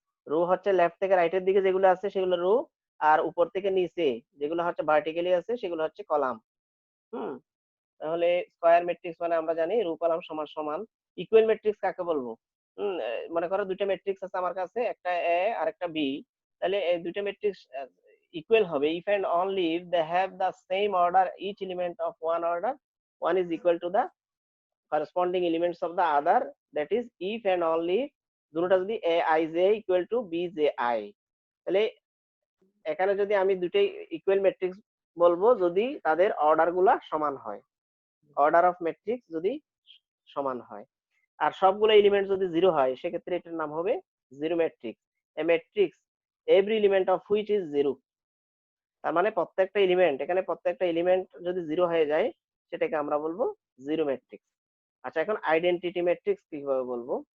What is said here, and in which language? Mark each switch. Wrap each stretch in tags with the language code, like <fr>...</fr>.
<bn>Rho হচ্ছে left থেকে রাইটের দিকে যেগুলো আছে সেগুলো রো, আর উপর থেকে নিচে যেগুলো হচ্ছে ভার্টিক্যালি আছে সেগুলো হচ্ছে কলাম। তাহলে স্কয়ার ম্যাট্রিক্স মানে আমরা জানি রো কলাম সমান সমান। ইকুয়াল ম্যাট্রিক্স কাকে বলবো? মনে করো দুইটা ম্যাট্রিক্স আছে আমার কাছে, একটা এ আর একটা বি। তাহলে এই দুইটা ম্যাট্রিক্স ইকুয়াল হবে</bn> <en>if and only if they have the same order, each element of one order one is equal to the corresponding elements of the other, that is if and only</en> <bn>দুটোটা যদি</bn> <en>a i j equal to b j i।</en> <bn>তাহলে এখানে যদি আমি দুটোই equal matrix বলবো যদি তাদের order গুলা সমান হয়, অর্ডার অফ ম্যাট্রিক্স যদি সমান হয়। আর সবগুলো এলিমেন্ট যদি জিরো হয় সেক্ষেত্রে এটার নাম হবে zero matrix.</bn> <en>A matrix every element of which is zero.</en> <bn>তার মানে প্রত্যেকটা এলিমেন্ট, এখানে প্রত্যেকটা এলিমেন্ট যদি জিরো হয়ে যায় সেটাকে আমরা বলবো জিরো ম্যাট্রিক্স। আচ্ছা, এখন আইডেন্টিটি ম্যাট্রিক্স কিভাবে বলবো?</bn>